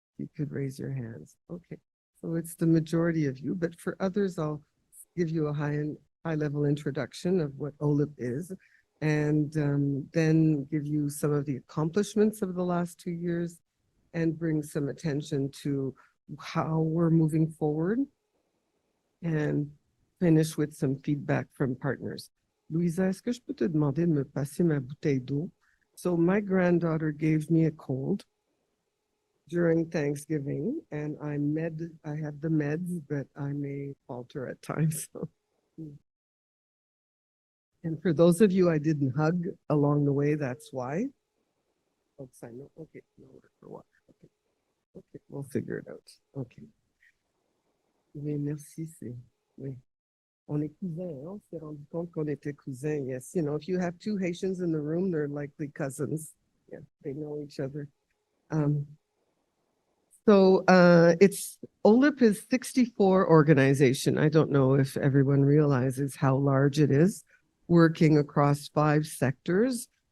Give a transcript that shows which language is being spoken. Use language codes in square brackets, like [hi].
[en] You could raise your hands. Okay, so it's the majority of you, but for others, I'll give you a high-level introduction of what OLIP is, and then give you some of the accomplishments of the last 2 years and bring some attention to how we're moving forward, and finish with some feedback from partners. [fr] Louisa, est-ce que je peux te demander de me passer ma bouteille d'eau? [en] So my granddaughter gave me a cold during Thanksgiving, and I have the meds, but I may falter at times. So. And for those of you I didn't hug along the way, that's why. Folks, I know. Okay, no order for what? Okay, we'll figure it out. Okay. [fr] Oui, merci. Oui. On est cousins, hein? On s'est rendu compte qu'on était cousins. [en] Yes, you know, if you have 2 Haitians in the room, they're likely cousins. Yeah, they know each other. So OLIP is 64 organization. I don't know if everyone realizes how large it is, working across 5 sectors.